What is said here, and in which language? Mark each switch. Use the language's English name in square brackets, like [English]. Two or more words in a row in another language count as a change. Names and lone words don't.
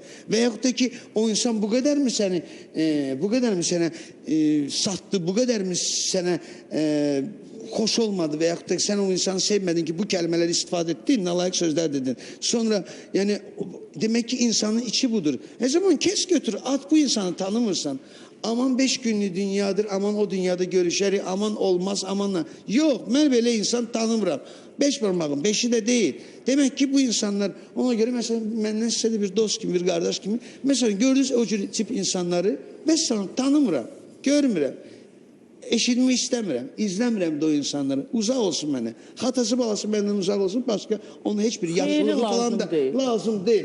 [Azerbaijani] Və yaxud da ki, o insan bu qədər mi sənə satdı, bu qədər mi sənə xoş olmadı və yaxud da sən o insanı sevmədin ki, bu kəlmələri istifadə etdin, nalayıq sözlər dedin. Sonra, yəni, demək ki, insanın içi budur. Zaman kes götür, at bu insanı tanımırsan. Aman 5 günlük dünyadır, aman o dünyada görüşərik, aman olmaz, amanla. Yox, mən belə insan tanımıram. [Turkish] 5 parmağım, 5'i de değil. Demek ki bu insanlar, [Azerbaijani] ona göre mesela məndən sizə də bir dost kimi, bir qardaş kimi, mesela gördüğünüz o tip insanları, mesela tanımıram, görmürəm. Eşitmək istəmirəm, izləmirəm də o insanları. Uzaq olsun mənə. Xatası balası məndən uzaq olsun, başqa onun heç bir yaxşılığı falan da lazım deyil.